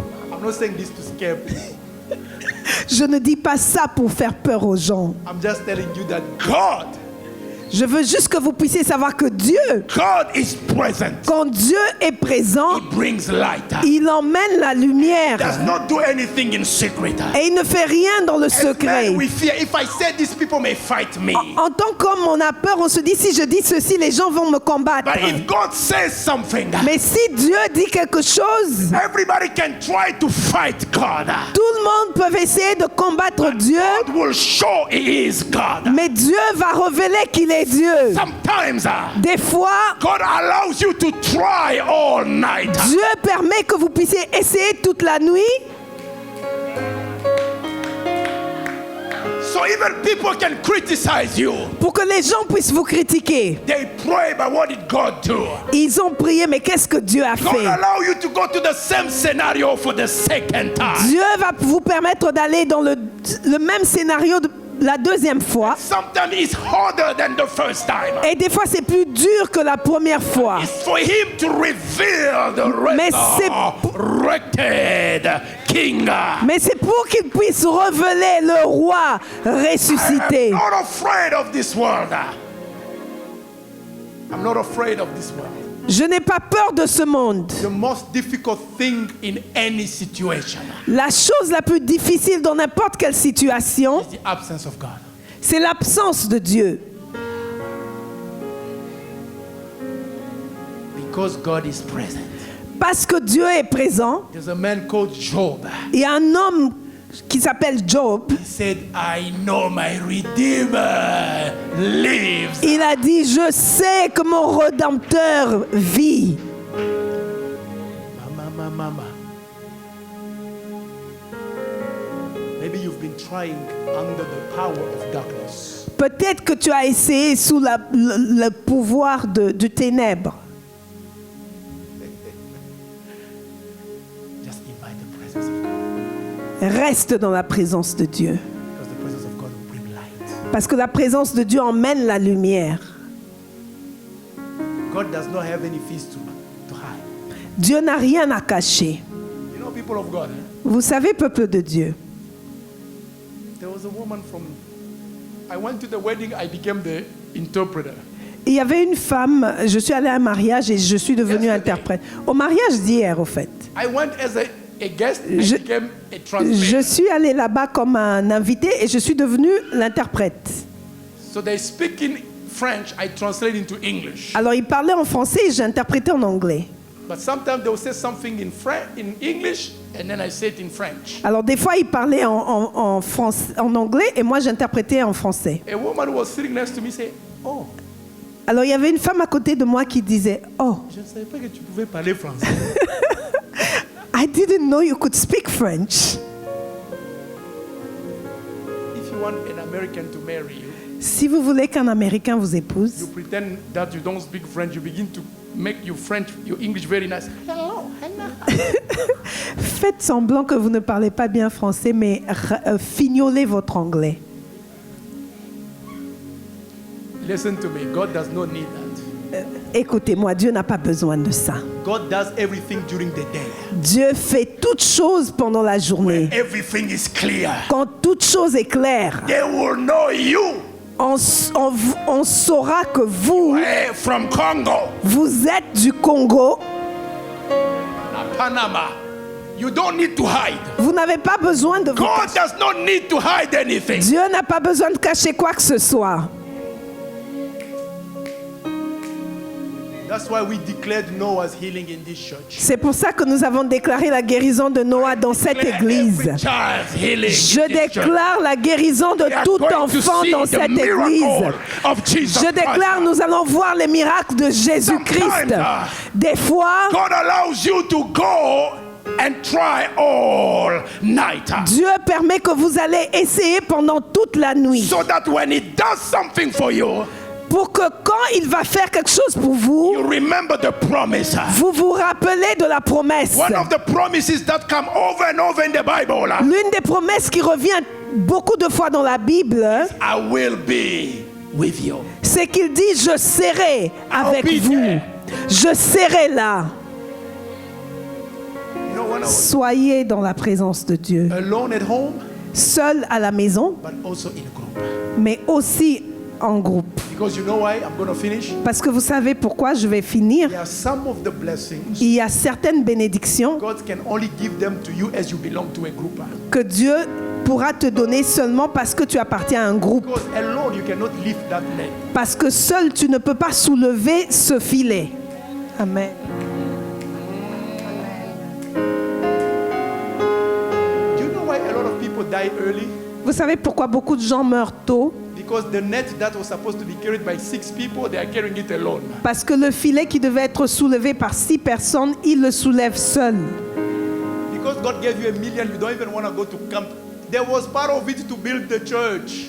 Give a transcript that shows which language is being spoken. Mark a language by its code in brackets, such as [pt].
[en] I'm not saying this to scare people. [fr] Je ne dis pas ça pour faire peur aux gens. [en] I'm just telling you that God, [fr] je veux juste que vous puissiez savoir que Dieu, [en] God is present. [fr] Quand Dieu est présent, [en] He brings light. [fr] il emmène la lumière. [en] Does not do anything in secret. [fr] Et il ne fait rien dans le secret. [en] We fear. If I say this, people may fight me. [fr] En tant qu'homme, on a peur. On se dit, si je dis ceci, les gens vont me combattre. [en] But if God says something, [fr] mais si Dieu dit quelque chose, [en] everybody can try to fight God. [fr] Tout le monde peut essayer de combattre Dieu. [en] God will show He is God. [fr] Mais Dieu va révéler qu'il est Dieu. [en] Sometimes, [fr] des fois, [en] God allows you to try all night. [fr] Dieu permet que vous puissiez essayer toute la nuit. [en] So even people can criticize you. [fr] Pour que les gens puissent vous critiquer. [en] They pray, but what did God do? [fr] Ils ont prié, mais qu'est-ce que Dieu a fait? [en] God allow you to go to the same scenario for the second time. [fr] Dieu va vous permettre d'aller dans le même scénario la deuxième fois. [en] Sometimes it's harder than the first time. [fr] Et des fois c'est plus dur que la première fois. [en] It's for him to reveal the resurrected king. [fr] Mais c'est pour qu'il puisse révéler le roi ressuscité. [en] I'm not afraid of this world. I'm not afraid of this world. [fr] Je n'ai pas peur de ce monde. [en] The most difficult thing in any situation. [fr] La chose la plus difficile dans n'importe quelle situation, [en] is the absence of God. [fr] C'est l'absence de Dieu. [en] Because God is present. [fr] Parce que Dieu est présent. [en] There's a man called Job. [fr] Il y a un homme qui s'appelle Job. [en] He said, I know my Redeemer lives. [fr] Il a dit, je sais que mon Rédempteur vit. [en] Mama. Maybe you've been trying under the power of darkness. [fr] Peut-être que tu as essayé sous le pouvoir du ténèbre. [en] Just invite the presence of God. [fr] Reste dans la présence de Dieu. [en] Because the presence of God will bring light. [fr] Parce que la présence de Dieu emmène la lumière. [en] God does not have any fears to hide. [fr] Dieu n'a rien à cacher. [en] You know, people of God. [fr] Vous savez, peuple de Dieu. [en] There was a woman from. I went to the wedding. I became the interpreter. [fr] Il y avait une femme. Je suis allée à un mariage et je suis devenue interprète. Au mariage d'hier, au fait. [en] I went as a guest. I became a translator. [fr] Je suis allée là-bas comme un invité et je suis devenue l'interprète. [en] So they speak in French. I translate into English. [fr] Alors ils parlaient en français et j'ai interprété en anglais. [en] But sometimes they will say something in English, and then I say it in French. [fr] Alors des fois ils parlaient en anglais et moi j'interprétais en français. [en] A woman was sitting next to me say, "Oh." [fr] Alors il y avait une femme à côté de moi qui disait, "Oh." Je ne savais pas que tu pouvais parler français. [en] I didn't know you could speak French. If you want an American to marry you, [fr] si vous voulez qu'un Américain vous épouse, [en] you pretend that you don't speak French. You begin to make your English very nice. Hello. [fr] Faites semblant que vous ne parlez pas bien français, mais fignolez votre anglais. [en] Listen to me. God does not need that. [fr] Écoutez-moi, Dieu n'a pas besoin de ça. [en] God does everything during the day. [fr] Dieu fait toutes choses pendant la journée. [en] When everything is clear. [fr] Quand toute chose est claire, [en] they will know you. [fr] On saura que vous, [en] from Congo. [fr] Vous êtes du Congo. [en] Panama. You don't need to hide. [fr] Vous n'avez pas besoin de. [en] God does not need to hide anything. [fr] Dieu n'a pas besoin de cacher quoi que ce soit. [en] That's why we declared Noah's healing in this church. [fr] C'est pour ça que nous avons déclaré la guérison de Noah dans cette église. Je déclare la guérison de tout enfant dans cette église. Je déclare nous allons voir les miracles de Jésus-Christ. Des fois, [en] God allows you to go and try all night. [fr] Dieu permet que vous allez essayer pendant toute la nuit. [en] So that when he does something for you, [fr] pour que quand il va faire quelque chose pour vous, [en] you remember the promise. [fr] Vous vous rappelez de la promesse. [en] One of the promises that come over and over in the Bible. [fr] L'une des promesses qui revient beaucoup de fois dans la Bible, [en] I will be with you. [fr] C'est qu'il dit je serai avec vous. [en] There. [fr] Je serai là. [en] You know, [fr] soyez dans la présence de Dieu. [en] Alone at home, [fr] seul à la maison, [en] but also in a group. [fr] Mais aussi en groupe. [en] Because you know why? I'm going to finish. [fr] Parce que vous savez pourquoi je vais finir. [en] There are some of the blessings [fr] Il y a certaines bénédictions [en] God can only give them to you as you belong to a group. [fr] Que Dieu pourra te donner seulement parce que tu appartiens à un groupe. [en] Because alone you cannot lift that net. [fr] Parce que seul tu ne peux pas soulever ce filet. [en] Amen. Do you know why a lot of people die early? [fr] Vous savez pourquoi beaucoup de gens meurent tôt? [en] Because the net that was supposed to be carried by 6 people, they are carrying it alone. [fr] Parce que le filet qui devait être soulevé par 6 personnes, ils le soulèvent seuls. [en] Because God gave you $1 million, you don't even want to go to camp. There was part of it to build the church.